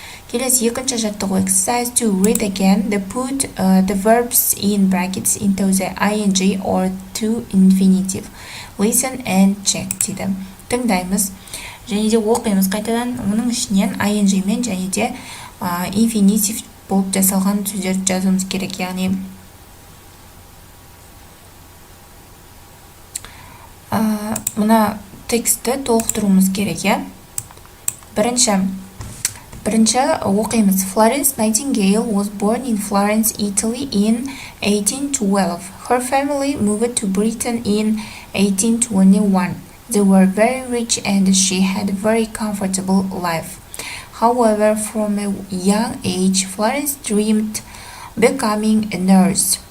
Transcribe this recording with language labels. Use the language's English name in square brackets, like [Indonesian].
[Kazakh] Келесі екінші жаттығу Exercise 2. [English] Read again. Put the verbs in brackets into the ing or to infinitive. Listen and check [Kazakh] дейді. Тыңдаймыз және де оқимыз қайтадан. Оның ішінен ing мен және де infinitive болып жасалған сөздерді жазуымыз керек. Яғни мына текстті толықтыруымыз керек. Бірінші оқимыз. [English] Florence Nightingale was born in Florence, Italy in 1812. Her family moved to Britain in 1821. They were very rich and she had a very comfortable life. However, from a young age, Florence dreamed becoming a nurse.